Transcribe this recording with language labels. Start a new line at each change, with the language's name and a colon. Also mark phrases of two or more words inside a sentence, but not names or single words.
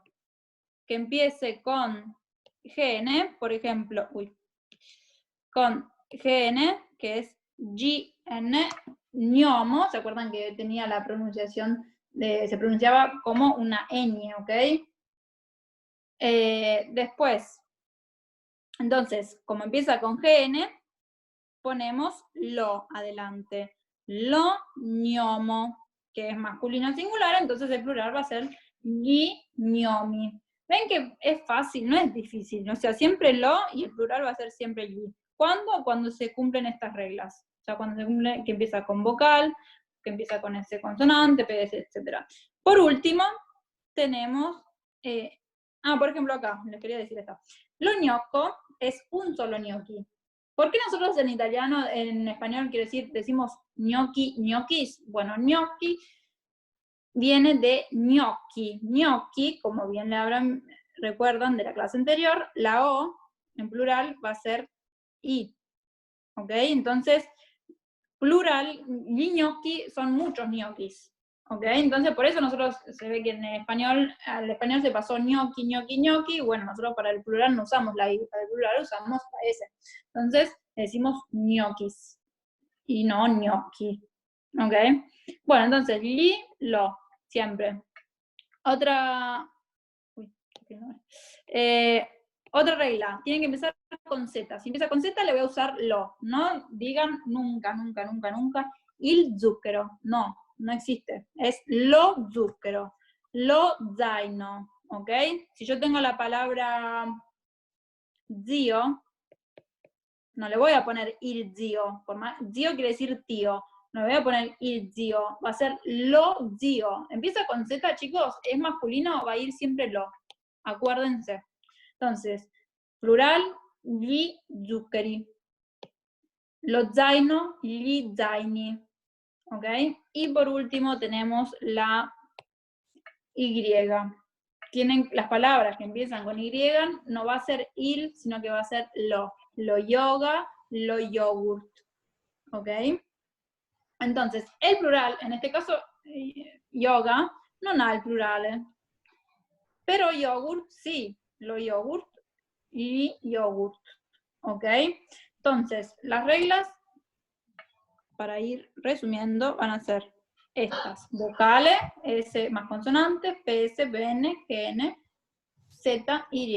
Spanish: Que empiece con GN, por ejemplo, con GN, que es GN, gnomo, ¿se acuerdan que tenía la pronunciación, se pronunciaba como una ñ, ¿ok? Después, entonces, como empieza con GN, ponemos lo adelante.
Italian: Lo gnomo,
Spanish: que es masculino singular, entonces el plural va a ser
Italian: gli gnomi.
Spanish: Ven que es fácil, no es difícil. O sea, siempre lo y el plural va a ser siempre gli. ¿Cuándo? Cuando se cumplen estas reglas. O sea, cuando se cumple que empieza con vocal, que empieza con ese consonante, PS, etc. Por último, tenemos, por ejemplo acá, les quería decir esto.
Italian: Lo gnocco
Spanish: es un solo gnocchi. ¿Por qué nosotros en italiano, en español, decimos gnocchi, gnocchis? Bueno, gnocchi viene de gnocchi. Gnocchi, como bien recuerdan de la clase anterior, la O en plural va a ser I. ¿Ok? Entonces, plural,
Italian: gli gnocchi
Spanish: son muchos gnocchis. ¿Ok? Entonces, por eso nosotros se ve que en español, al español se pasó gnocchi, gnocchi, gnocchi. Bueno, nosotros para el plural no usamos la I, para el plural usamos la S. Entonces, decimos gnocchis y no gnocchi. ¿Ok? Bueno, entonces, li, lo, siempre. Otra regla, tiene que empezar con Z. Si empieza con Z, le voy a usar lo. No digan nunca, nunca, nunca, nunca.
Italian: Il zucchero.
Spanish: No, no existe. Es
Italian: lo zucchero. Lo zaino.
Spanish: ¿Ok? Si yo tengo la palabra zio, No le voy a poner
Italian: il zio,
Spanish: zio quiere decir tío. No le voy a poner
Italian: il zio,
Spanish: va a ser
Italian: lo zio.
Spanish: Empieza con Z, chicos, es masculino, va a ir siempre lo. Acuérdense. Entonces, plural,
Italian: gli zuccheri. Lo zaino, gli zaini.
Spanish: ¿Ok? Y por último tenemos la Y. Tienen las palabras que empiezan con Y, no va a ser il, sino que va a ser lo.
Italian: Lo yoga, lo yogurt.
Spanish: ¿Ok? Entonces, el plural, en este caso,
Italian: yoga, non ha il plurale.
Spanish: Pero yogurt, sí.
Italian: Lo yogurt
Spanish: y yogurt. ¿Ok? Entonces, las reglas, para ir resumiendo, van a ser estas. Vocales, S más consonantes, PS, PN, GN, Z, Y.